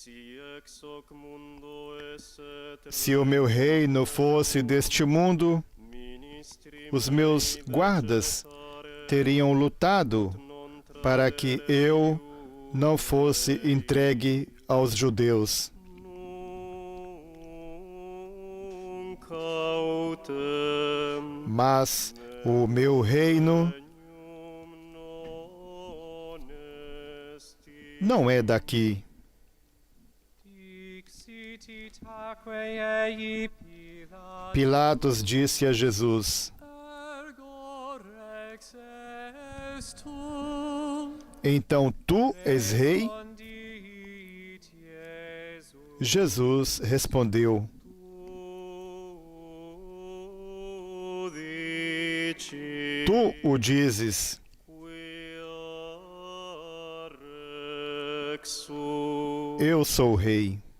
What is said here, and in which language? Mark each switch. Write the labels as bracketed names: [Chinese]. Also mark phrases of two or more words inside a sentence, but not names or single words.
[Portuguese] Se o meu reino fosse deste mundo, os meus guardas teriam lutado para que eu não fosse entregue aos judeus. Mas o meu reino não é daqui. [Latin] Dixit itaque ei Pilatus. [Portuguese] Pilatos disse a Jesus: [Latin] Ergo rex est tu. [Portuguese] Então tu és rei? [Latin] Respondit Jesus. [Portuguese] Jesus respondeu: Tu o dizes. Eu sou o rei.